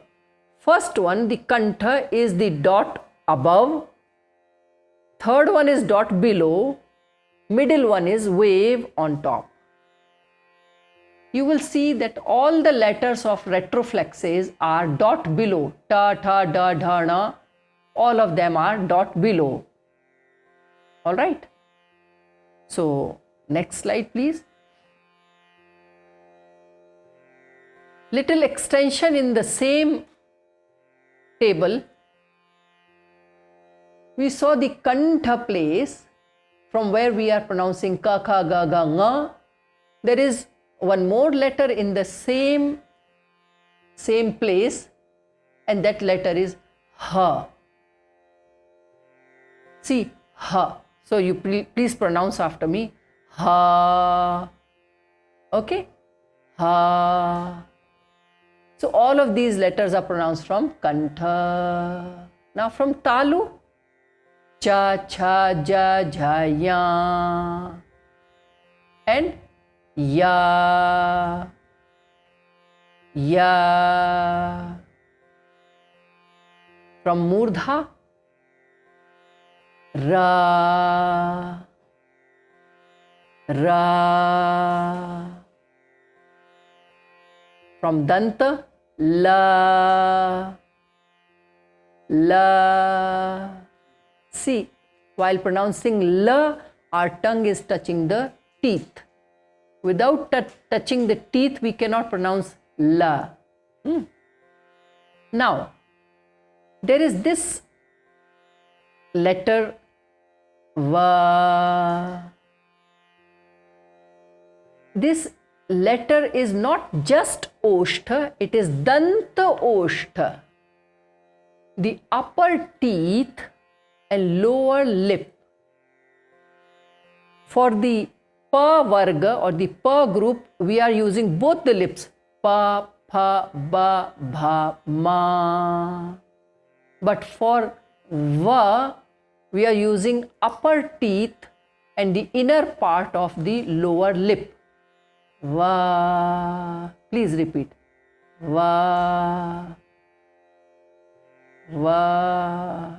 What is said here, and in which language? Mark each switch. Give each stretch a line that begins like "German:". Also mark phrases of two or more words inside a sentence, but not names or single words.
English: First one, the kantha, is the dot above. Third one is dot below. Middle one is wave on top. You will see that all the letters of retroflexes are dot below. Ta, tha, da, dha, na. All of them are dot below. All right. So next slide, please. Little extension in the same table. We saw the kantha place from where we are pronouncing ka, kha, ga, ga, nga. There is one more letter in the same place, and that letter is ha. See, ha. So you please pronounce after me. Ha. Okay? Ha. So all of these letters are pronounced from kantha. Now from talu. Cha, cha, ja, jha, ya. And ya. Ya. From murdha. Ra. Ra. From danta. La. La. See, while pronouncing la, our tongue is touching the teeth. Without touching the teeth, we cannot pronounce la. Now, there is this letter va. This letter is not just oshtha, it is
Sanskrit: danta oshtha.
English: The upper teeth and lower lip. For the
Sanskrit: pa varga
English: or the pa group, we are using both the lips. Pa, pha, ba, bha, ma. But for va, we are using upper teeth and the inner part of the lower lip. Va. Please repeat. Va. Va.